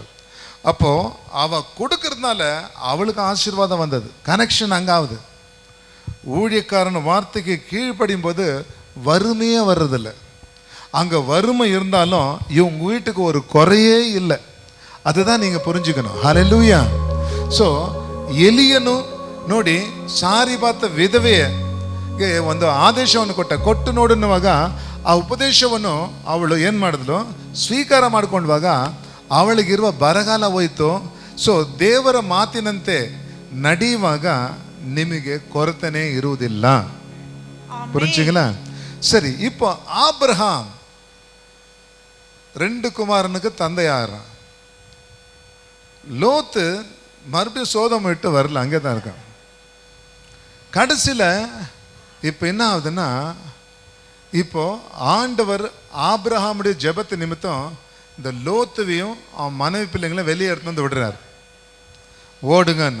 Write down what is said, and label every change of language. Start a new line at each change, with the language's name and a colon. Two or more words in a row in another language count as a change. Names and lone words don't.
Tamil: அப்போ அவ கொடுக்கறதுனால அவளுக்கு ஆசீர்வாதம் வந்தது, கனெக்ஷன் அங்க ஆகுது. ஊழியக்காரன் வார்த்தைக்கு கீழ்ப்படியும் போது வறுமையே வர்றதில்லை. அங்க வறுமை இருந்தாலும் இவங்க வீட்டுக்கு ஒரு குறையே இல்லை. அதுதான் நீங்க புரிஞ்சுக்கணும். ஹல்லேலூயா.
Kannada: ಸೊ ಎಲಿಯನು ನೋಡಿ ಸಾರಿಪಾತ ವಿಧವೆಗೆ ಒಂದು ಆದೇಶವನ್ನು ಕೊಟ್ಟು ನೋಡುವಾಗ ಆ ಉಪದೇಶವನ್ನು ಅವಳು ಏನು ಮಾಡಿದ್ಲು, ಸ್ವೀಕಾರ ಮಾಡ್ಕೊಂಡವಾಗ ಅವಳಿಗಿರುವ ಬರಗಾಲ ಹೋಯ್ತು. ಸೊ ದೇವರ ಮಾತಿನಂತೆ ನಡೆಯುವಾಗ ನಿಮಗೆ ಕೊರತೆನೇ ಇರುವುದಿಲ್ಲ.
Tamil: புரிஞ்சுங்களா? சரி, இப்போ ஆபிரகாம் 2 குமாரனுக்கு தந்தையாகிறான். லோத்து மறுபடியும் சோதம் விட்டு வரல, அங்கே தான் இருக்கான். கடைசியில் இப்போ என்ன ஆகுதுன்னா, இப்போ ஆண்டவர் ஆபிரகாமுடைய ஜெபத்து நிமித்தம் இந்த லோத்துவையும் அவன் மனைவி பிள்ளைங்களும் வெளியே எடுத்து வந்து விடுறார், ஓடுங்கன்னு.